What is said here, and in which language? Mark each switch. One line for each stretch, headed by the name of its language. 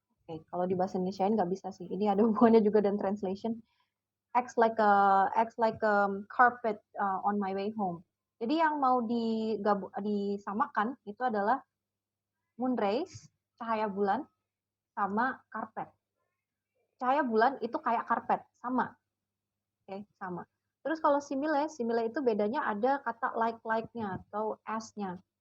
Indonesian: Kalau di bahasa Indonesia nggak bisa sih. Ini ada hubungannya juga dengan translation.
English: Acts like a carpet on my way home.
Indonesian: Jadi yang mau disamakan itu adalah moon rays, cahaya bulan, sama karpet. Cahaya bulan itu kayak karpet, sama. Sama. Terus kalau simile itu bedanya ada kata like-nya atau as-nya.